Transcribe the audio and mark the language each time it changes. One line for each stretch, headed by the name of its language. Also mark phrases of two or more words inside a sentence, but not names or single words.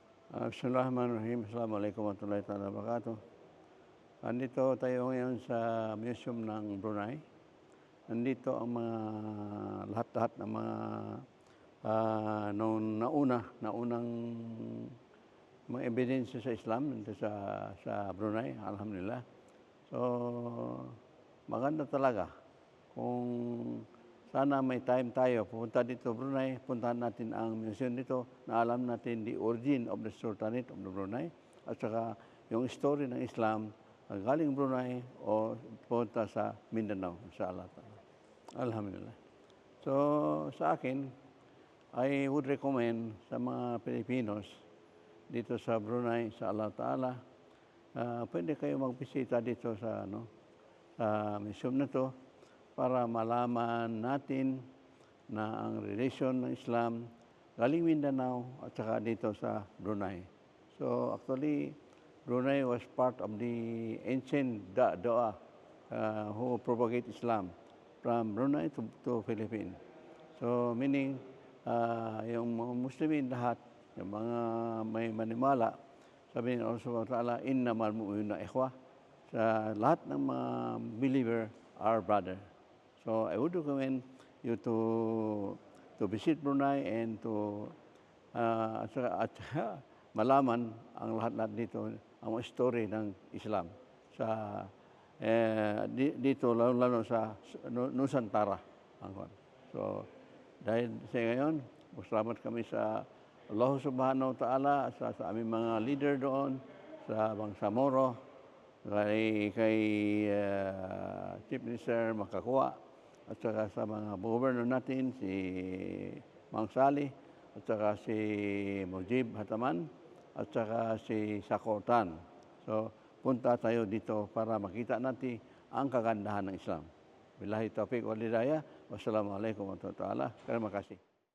Arabic: بسم الله الرحمن الرحيم. السلام عليكم ورحمة الله تعالى وبركاته.
Filipino: Andito tayo ngayon sa Museum ng Brunei. Nandito ang mga lahat-lahat ng mga nung naunang mga ebidensya sa Islam dito sa Brunei, alhamdulillah. So, maganda talaga kung sana may time tayo, pupunta dito Brunei, puntahan natin ang museum dito na alam natin
English: the origin of the Sultanate of the Brunei
Filipino: at saka yung story ng Islam galing Brunei o punta sa Mindanao, inshallah. Alhamdulillah. So sa akin,
English: I would recommend
Filipino: sa mga Pilipinos dito sa Brunei, sa
Arabic: الله تعالى,
Filipino: pwede kayo magbisita dito sa museum na to para malaman natin na ang relasyon ng Islam galing Mindanao at saka dito sa Brunei.
English: So actually, Brunei was part of the ancient Da'ah who propagate Islam from Brunei to Philippines. So meaning,
Filipino: yung mga Muslimin lahat, yung mga may manimala, sabi ni
Arabic: الله تعالى، إنما المؤمنون إخوة,
Filipino: sa lahat ng mga
English: believer are brother. So I would recommend you to visit Brunei and to
Filipino: malaman ang lahat-lahat dito, ang story ng Islam sa dito lalo sa Nusantara. So dahil sa ngayon, salamat kami sa
Arabic: الله سبحانه وتعالى,
Filipino: sa aming mga leader doon, sa Bangsamoro, kay Chief Minister Makakuwa, at saka sa mga governor natin, si Mang Sali, at saka si Mujib Hataman, at saka si Sakotan. So, punta tayo dito para makita natin ang kagandahan ng Islam.
Arabic: بالله التوفيق والهداية. والسلام عليكم ورحمة الله وبركاته.
Malay: Terima kasih.